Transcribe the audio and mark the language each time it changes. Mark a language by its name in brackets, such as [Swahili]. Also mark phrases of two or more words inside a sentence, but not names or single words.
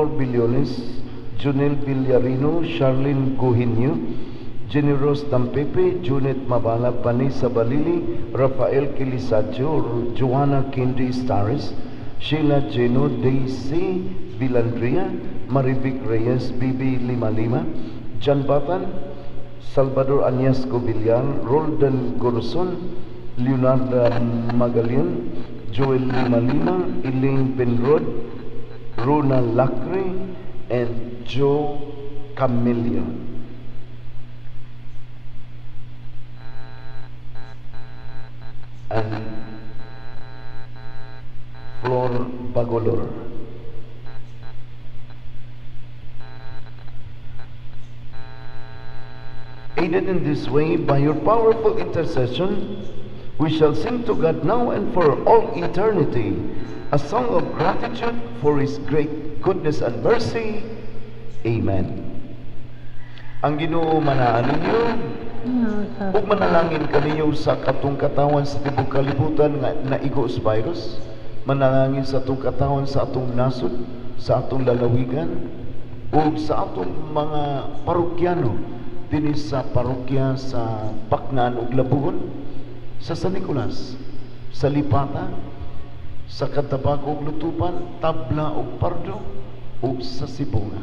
[English] Billones, Junel Villarino, Charlene Guhinyo, Jenny Rose Tampepe, Junet Mabala, Panisa Balili, Rafael Kilisacho, Joanna Kendi Staris, Sheila Geno, Daisy Villandria, Marivic Reyes, Bibi Lima Lima, Jan Batan, Salvador Anyas Covillar, Roldan Gorson, Leonardo Magalian, Joel Lima Lima, Elaine Penrod, Rona Lacre, and Joe Camilio. And Flor Bagolor. Aided in this way by your powerful intercession, we shall sing to God now and for all eternity a song of gratitude for His great goodness and mercy. Amen. [Cebuano] Ang Ginoo manaan ninyo, ug manalangin kaninyo sa katong katawan sa tibok kalibutan nga naigo sa virus, manalangin sa atong katawan sa atong nasod, sa atong lalawigan, ug sa atong mga parokyano dinhi sa parokya sa Baknan ug Labugon, sa San Nicolas, sa Lipata, sa Catabaco ug Lutupan, Tabla ug Pardo, ug sa Sibonga.